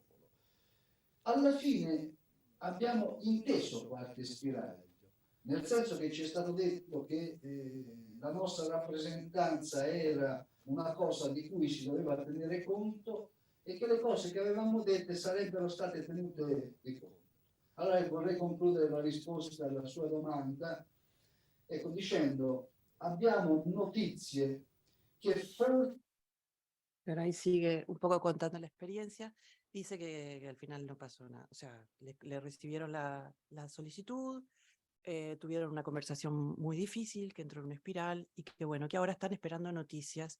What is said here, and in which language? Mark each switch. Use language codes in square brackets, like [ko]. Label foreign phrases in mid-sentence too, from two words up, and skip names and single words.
[it] Alla fine abbiamo inteso qualche spiraglio, nel senso che ci è stato detto che la nostra rappresentanza era una cosa di cui si doveva tenere conto e che le cose che avevamo dette sarebbero state tenute di conto. Allora vorrei concludere la risposta alla sua domanda, ecco, dicendo abbiamo notizie que [es] Pero ahí sigue un poco contando la experiencia. Dice que al final no pasó nada. O sea, le recibieron la solicitud, tuvieron una conversación muy difícil, que entró en una espiral y que bueno, que ahora están esperando noticias.